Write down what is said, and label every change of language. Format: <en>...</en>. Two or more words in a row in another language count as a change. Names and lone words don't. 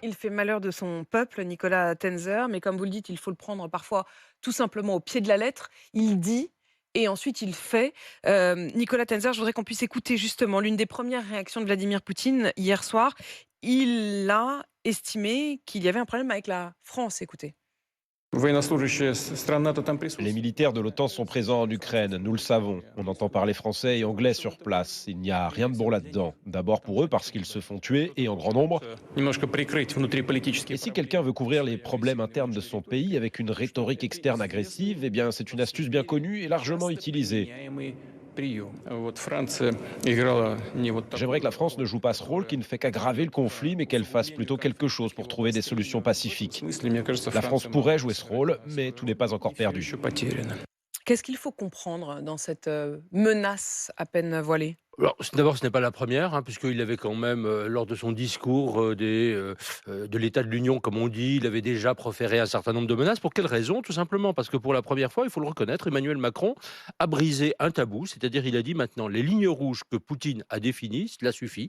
<fr>Il fait malheur de son peuple, Nicolas Tenzer, mais comme vous le dites, il faut le prendre parfois tout simplement au pied de la lettre. Il dit et ensuite il fait. Nicolas Tenzer, je voudrais qu'on puisse écouter justement l'une des premières réactions de Vladimir Poutine hier soir. Il a estimé qu'il y avait un problème avec la France. Écoutez.</fr> <ru>Военнослужащие стран НАТО там</ru> <fr>Les</fr> <ru>присутствуют.</ru> <fr>militaires de l'OTAN sont présents en Ukraine, nous le savons. On entend parler français et anglais sur place. Il n'y a rien de bon là-dedans. D'abord pour eux parce qu'ils se font tuer et en grand nombre.</fr> <ru>Немножко прикрыть внутриполитические</ru> <fr>Et si</fr> <ru>проблемы.</ru> <fr>quelqu'un veut couvrir les problèmes internes de son pays avec une rhétorique externe agressive, eh bien c'est une astuce bien connue et largement utilisée.</fr> <ru>Применяемый прием. Вот Франция играла не вот</ru> <fr>J'aimerais</fr> <ru>такую</ru> <fr>que la France ne joue pas ce rôle qui ne fait qu'aggraver le conflit, mais qu'elle fasse plutôt quelque chose pour trouver des solutions</fr> <ru>В</ru> <fr>pacifiques.</fr> <ru>смысле, мне кажется,</ru> <fr>La France</fr> <ru>Франция</ru> <fr>pourrait</fr> <ru>могла бы</ru> <fr>jouer ce</fr> <ru>сыграть</ru> <fr>rôle,</fr> <ru>важную</ru> <fr>mais tout n'est</fr> <ru>роль,</ru> <fr>pas</fr> <ru>но</ru> <fr>encore</fr> <ru>не всё</ru> <fr>perdu.</fr> <ru>еще потеряно.</ru> <fr>Qu'est-ce qu'il faut comprendre dans cette menace à peine voilée? Alors, d'abord, ce n'est pas la première, hein, puisqu'il avait quand même, lors de son discours de l'état de l'Union, comme on dit, il avait déjà proféré un certain nombre de menaces. Pour quelle raison? Tout simplement parce que pour la première fois, il faut le reconnaître, Emmanuel Macron a brisé un tabou, c'est-à-dire il a dit maintenant les lignes rouges que Poutine a définies, cela suffit.</fr>